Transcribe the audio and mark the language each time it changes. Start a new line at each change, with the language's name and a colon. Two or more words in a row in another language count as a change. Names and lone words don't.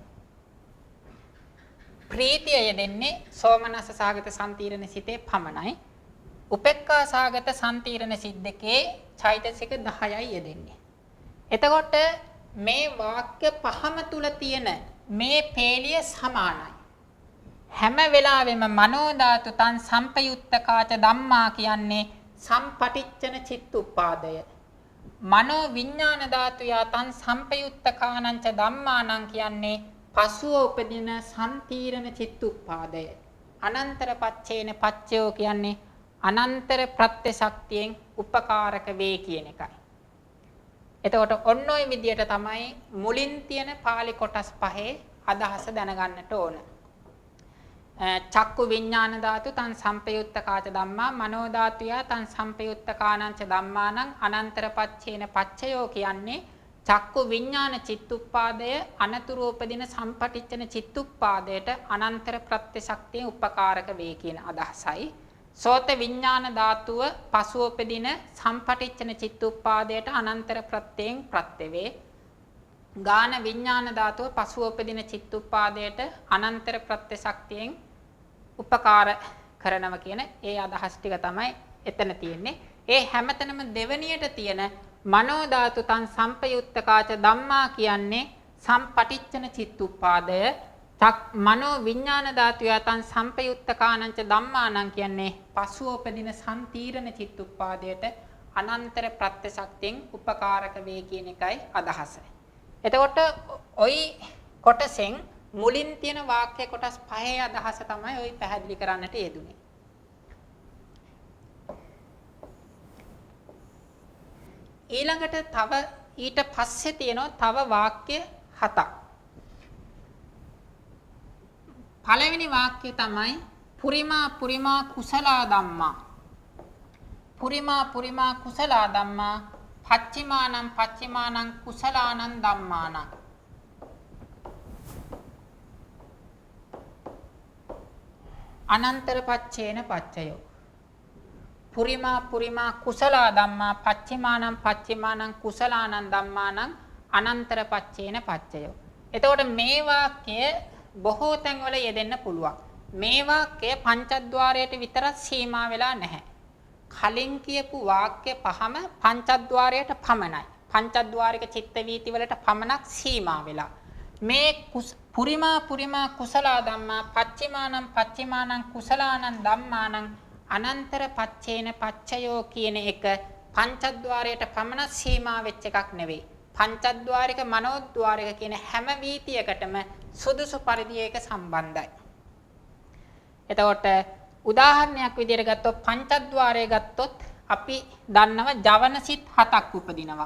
Sinhala: ප්‍රීතිය යෙදෙන්නේ සෝමනස්ස සහගත සම්තිරණ සිතේ පමණයි. උපේක්ඛා සහගත සම්තිරණ සිත් දෙකේ චෛතසික 10යි යෙදෙන්නේ. එතකොට මේ වාක්‍ය පහම තුල තියෙන මේ පේලිය සමානයි. හැම වෙලාවෙම
Pali: මනෝ ධාතු තං සම්පයුත්තකාච ධම්මා
Sinhala: කියන්නේ සම්පටිච්ඡන චිත්තුප්පාදය.
Pali: මනෝ විඥාන ධාතු යතං සම්පයුත්තකානංච ධම්මානං
Sinhala: කියන්නේ පසුව උපදින සම්තිරණ චිත්තුප්පාදය.
Pali: අනන්තර පච්චේන පච්චයෝ
Sinhala: කියන්නේ අනන්තර ප්‍රත්‍ය ශක්තියෙන් උපකාරක වේ කියන එකයි. එතකොට ඔන්න ඔය විදියට තමයි මුලින් තියෙන පාලි කොටස් පහේ අදහස දැනගන්නට ඕන.
Pali: චක්කු විඥාන ධාතු තං සම්පයුත්තකාච ධම්මා මනෝ ධාතුය තං සම්පයුත්තකානංච ධම්මානං අනන්තර පච්චේන පච්චයෝ
Sinhala: කියන්නේ චක්කු විඥාන චිත්තුප්පාදය අනතුරු උපදින සම්පටිච්ඡන චිත්තුප්පාදයට අනන්තර ප්‍රත්‍ය ශක්තිය උපකාරක වේ කියන අදහසයි. සෝත විඥාන ධාතුව පසුව උපදින සම්පටිච්ඡන චිත්තුප්පාදයට අනන්තර ප්‍රත්‍යයෙන් ප්‍රත්‍ය වේ. ගාන විඥාන ධාතුව පසුව උපදින චිත්තුප්පාදයට අනන්තර ප්‍රත්‍ය ශක්තියෙන් උපකාර කරනවා කියන ඒ අදහස් ටික තමයි එතන තියෙන්නේ. ඒ හැමතැනම දෙවණියට තියෙන
Pali: මනෝ ධාතු තං සම්පයුත්තකාච ධම්මා
Sinhala: කියන්නේ සම්පටිච්ඡන චිත්තුප්පාදය.
Pali: මනෝ විඥාන ධාතු යතං සම්පයුත්තකානංච ධම්මානං
Sinhala: කියන්නේ පසුව උපදින සම්තිරණ චිත්තුප්පාදයට අනන්තර ප්‍රත්‍ය ශක්තියෙන් උපකාරක වේ කියන එකයි අදහස. එතකොට ওই කොටසෙන් මුලින් තියෙන වාක්‍ය කොටස් පහේ අදහස තමයි ওই පැහැදිලි කරන්නට යෙදුනේ. ඊළඟට තව ඊට පස්සේ තියෙනවා තව වාක්‍ය 7ක්. පළවෙනි වාක්‍යය තමයි
Pali: පුරිමා කුසලා ධම්මා. පුරිමා කුසලා ධම්මා පච්චිමානං කුසලානං ධම්මානං. අනන්තර පච්චේන පච්චයෝ. පුරිමා කුසලා ධම්මා පච්චිමානං කුසලානං ධම්මානං අනන්තර පච්චේන පච්චයෝ.
Sinhala: එතකොට මේ වාක්‍ය බොහෝ තැන්වල යෙදෙන්න පුළුවන්. මේ වාක්‍ය පංචද්වාරයට විතරක් සීමා වෙලා නැහැ. කලින් කියපු වාක්‍ය පහම පංචද්වාරයට පමණයි. පංචද්වාරික චිත්ත වීති වලට පමණක් සීමා වෙලා. මේ
Pali: පුරිමා කුසලා ධම්මා පච්චිමානං කුසලානං ධම්මානං අනන්තර පච්චේන පච්චයෝ
Sinhala: කියන එක පංචද්වාරයට පමණ සීමා වෙච්ච එකක් නෙවෙයි. පංචද්වාරික මනෝද්වාරික කියන හැම වීතියකටම සුදුසු පරිදි ඒක සම්බන්ධයි. එතකොට උදාහරණයක් විදිහට ගත්තොත් පංචද්වාරය ගත්තොත් අපි දන්නව ජවන සිත් 7ක් උපදිනවා.